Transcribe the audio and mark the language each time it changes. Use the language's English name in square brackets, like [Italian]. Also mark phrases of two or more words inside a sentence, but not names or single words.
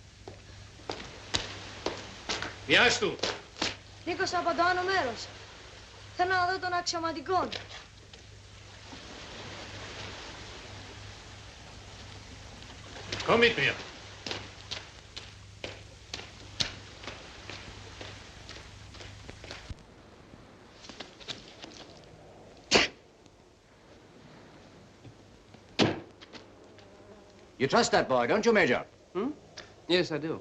[German] Wie heißt du? Nikos Papadopoulos. [Greek] Θέλω να δω τον αξιωματικό. [German] Komm mit mir. [English] You trust that boy, don't you, Major? Hmm? Yes, I do.